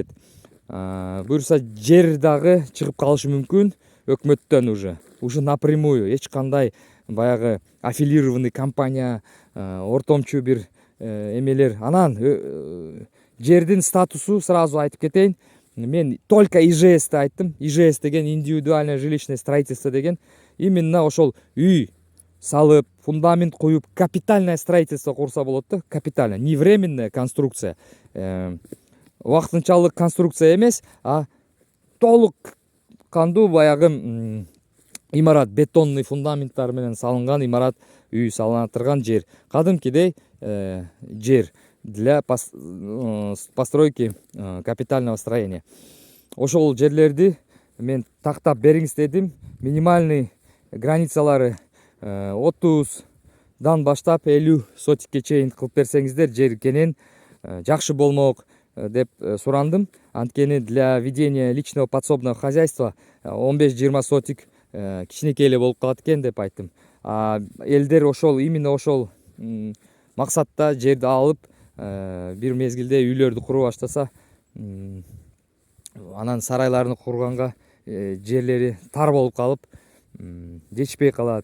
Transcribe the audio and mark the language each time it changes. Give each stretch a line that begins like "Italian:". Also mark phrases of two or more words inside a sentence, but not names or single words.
Kyrgyz: Буюрса жер дагы чыгып калышы мүмкүн өкмөттөн
Russian: уже напрямую,
Kyrgyz: эч кандай баягы
Russian: аффилированный компания,
Kyrgyz: ортомчу бир эмелер. Анан жердин статусу сразу айтып кетейин. Мен только ИЖСти айттым. ИЖС деген
Russian: индивидуальное жилищное строительство
Kyrgyz: деген именно ошол үй салып, фундамент куюп,
Russian: капитальное строительство
Kyrgyz: курса болот да.
Russian: Капитальное, не временная конструкция.
Kyrgyz: Убактынчалык конструкция эмес, а толук кандуу баягы имарат, бетонный фундаменттар менен салынган имарат, үй салына турган жер. Кадимкидей жер
Russian: для постройки капитального строения.
Kyrgyz: Ошол жерлерди мен тактап бериңиз дедим. Минимальный границалары 30дан баштап 50 сотикке чейин кылып берсеңиздер жер кенен жакшы болмок деп сурандым. Анткени
Russian: для ведения личного подсобного хозяйства
Kyrgyz: 15-20 сотик кичинекей эле болуп калат экен деп айттым. Элдер ошол, именно ошол максатта жерди алып бир мезгилде үйлөрдү кура баштаса, анан сарайларын курганга жерлери тар болуп калып, жетишпей калат.